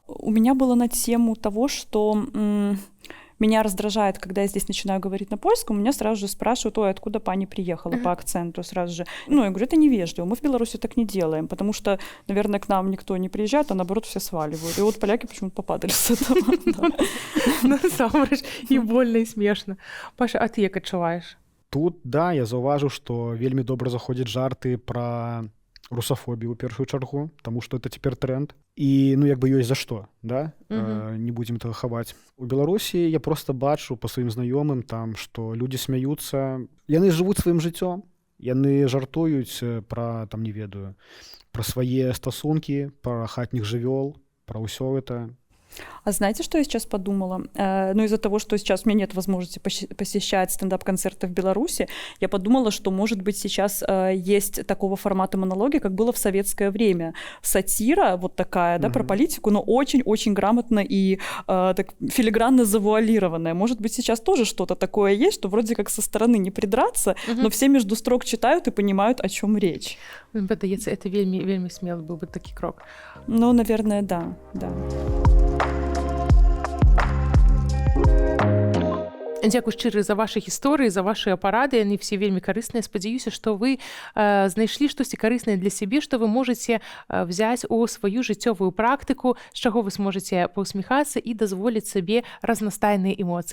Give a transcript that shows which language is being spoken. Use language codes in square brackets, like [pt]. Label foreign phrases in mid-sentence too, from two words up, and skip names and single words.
[ru] У меня было на тему того, что Меня раздражает, когда я здесь начинаю говорить на польском, меня сразу же спрашивают, ой, откуда пани приехала по акценту сразу же. Ну, я говорю, это невежливо, мы в Беларуси так не делаем, потому что, наверное, к нам никто не приезжает, а наоборот все сваливают. И вот поляки почему-то попадали с этого. Да. [be] Насамрэч, і больно, і смешна. Паша, а ты як адчуваеш? Тут, да, я заўважыў, што вельмі добра заходзяць жарты пра русафобію ў першую чаргу, таму што это цяпер тренд. І ну як бы ёсць за што, да? Не будзем этого хаваць. У Беларусі я проста бачу па сваім знаёмым там, што людзі смяюцца, яны жывуць сваім жыццём, яны жартуюць пра, там, не ведаю, пра свае стасункі, пра хатніх жывёл, пра ўсё это. [ru] А знаете, что я сейчас подумала? Ну, из-за того, что сейчас у меня нет возможности посещать стендап-концерты в Беларуси, я подумала, что, может быть, сейчас есть такого формата монологи, как было в советское время. Сатира вот такая, да, про политику, но очень-очень грамотно и так филигранно завуалированная. Может быть, сейчас тоже что-то такое есть, что вроде как со стороны не придраться, но все между строк читают и понимают, о чем речь. [be] Падаецца, это вельмі, вельмі смелы быў бы такі крок. [ru] Ну, наверное, да. [be] Дзякуй шчыры за вашы гісторыі, за вашыя парады, яны все вельмі карысныя. Спадзяюся, што вы знайшлі штосьці карыснае для сябе, што вы можаце взяць у сваю жыццёвую практыку, з чаго вы сможаце паўсміхацца і дазволіць сабе разнастайныя эмоцыі.